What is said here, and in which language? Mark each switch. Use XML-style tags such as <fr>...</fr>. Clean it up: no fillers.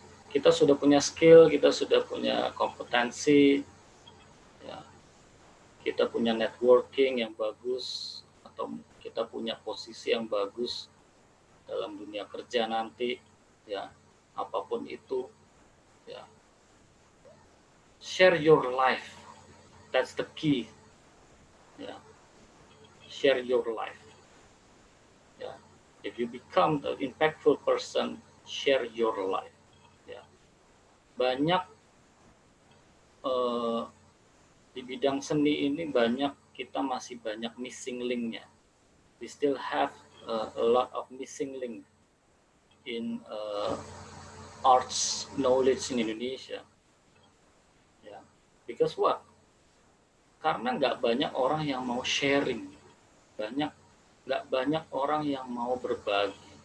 <id>Kita sudah punya skill, kita sudah punya kompetensi, ya. Kita punya networking yang bagus, atau kita punya posisi yang bagus dalam dunia kerja nanti, ya, apapun itu, ya.</id> <en>Share your life, that's the key, ya. Share your life, ya. If you become the impactful person, share your life. Ya.</en> <id>Banyak di bidang seni ini kita masih banyak missing link-nya.</id> <en>We still have a lot of missing link in arts knowledge in Indonesia. Ya. Because what?</en> <id>Karena nggak banyak orang yang mau sharing, nggak banyak orang yang mau berbagi.</id>